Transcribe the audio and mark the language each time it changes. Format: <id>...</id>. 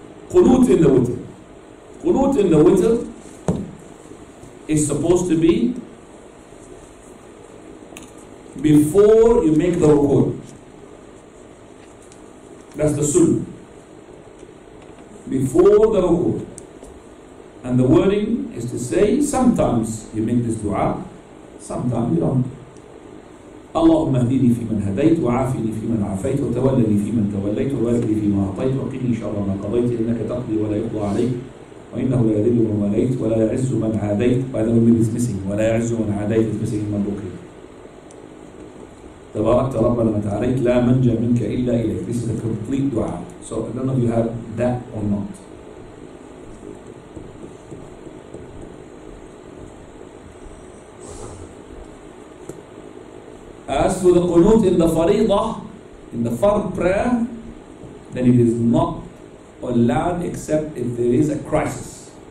<en>Qunut in the witr. Qunut in the witr is supposed to be before you make the ruku'. That's the sunnah. Before the ruku'. And the wording is to say, sometimes you make this dua, sometimes you don't.</en> <ar>اللهم اهدني فيمن هديت وعافني فيمن عافيت وتولني فيمن توليت وبارك لي فيما أعطيت وقني شر ما قضيت إنك تقضي ولا يقضى عليك وإنه لا يذل من واليت ولا يعز من عاديت.</ar> <en>By the way, it's missing.</en> <ar>ولا يعز من عاديت</ar> <en>is missing in Madruki.</en> <ar>تباركت ربنا وتعاليت لا منجى منك إلا إليك.</ar> <en>This is a complete dua. So I don't know if you have that or not. As for the qunut in the faridah, in the fard prayer, then it is not allowed except if there is a crisis.</en>